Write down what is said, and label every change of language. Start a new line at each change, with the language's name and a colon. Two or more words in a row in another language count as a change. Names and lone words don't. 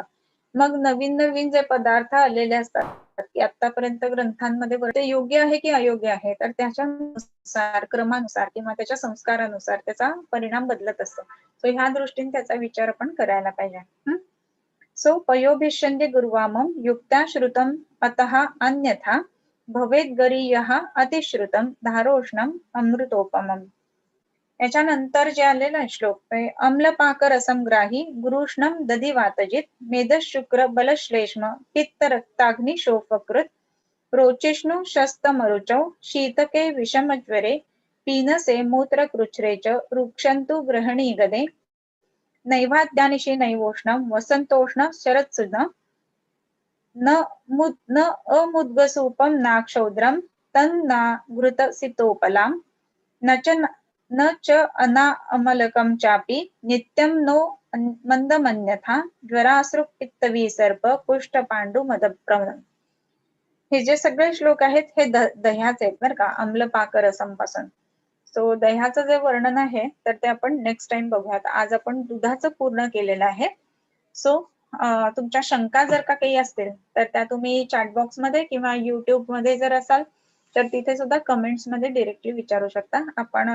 Marathi: मग नवीन जे पदार्थ आलेले असतात, की आतापर्यंत ग्रंथांमध्ये ते योग्य आहे की अयोग्य आहे, तर त्याच्यानुसार, क्रमानुसार किंवा त्याच्या संस्कारानुसार त्याचा परिणाम बदलत असतो. सो ह्या दृष्टीने त्याचा विचार आपण करायला पाहिजे.
Sanskrit: सो पयोभिष्यन्ते गुर्वामं युक्त्या श्रुतम अतः अन्यथा भवेत गरीयः अतिश्रुतम धारोष्णम अमृतोपमम.
Marathi: याच्यानंतर जे आलेला श्लोक,
Sanskrit: अम्लपाक रसमग्राही गुरुष्णम दधी वातजित मेदशुक्र बलश्लेष्म पित्त रक्ताग्नि शोफकृत रोचिष्णु शस्तमरुचौ शीतके विषमज्वरे पीनसे मूत्रकृच्छ्रे च रुक्षन्तु ग्रहणी गदे नैवाद्यानिशि नैवोष्णं वसन्तोष्ण शरत्सुध न अमुद्गसूपं नाक्षौद्रं तन्ना घृतसितोपलां न च अनामलकं चापि नित्यं नो मंदमन्यथा ज्वरासृक्पित्तविसर्प कुष्ठपांडु मदप्रम.
Marathi: हे जे सगळे श्लोक आहेत हे दह्याचे आहेत बरं का, अम्लपाक रसमपासून. सो दह्याचं जे वर्णन आहे तर ते आपण
English: next time
Marathi: बघूयात. आज आपण दुधाचं पूर्ण केलेलं आहे. सो तुमच्या शंका जर का काही असतील तर त्या तुम्ही
English: chat box
Marathi: मध्ये किंवा युट्यूब मध्ये जर असाल तर तिथे सुद्धा कमेंट्स मध्ये डिरेक्टली विचारू शकता.